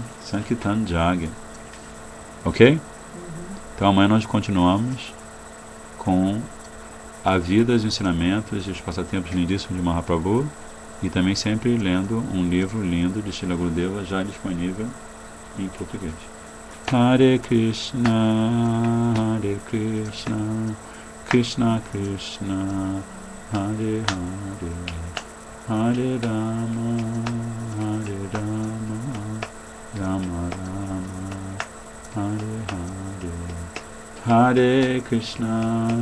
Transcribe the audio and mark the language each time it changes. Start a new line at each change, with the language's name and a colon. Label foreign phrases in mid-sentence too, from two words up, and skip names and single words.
Sanskrit: Sankirtan Jagya. Ok?
Portuguese: Então amanhã nós continuamos com a vida, os ensinamentos e os passatempos lindíssimos de Mahaprabhu, e também sempre lendo um livro lindo de Srila Gurudeva, já disponível em português.
Sanskrit: Hare Krishna, Krishna Krishna, Hare Hare, Hare Rama, Rama Rama, Hare Hare, Hare Krishna,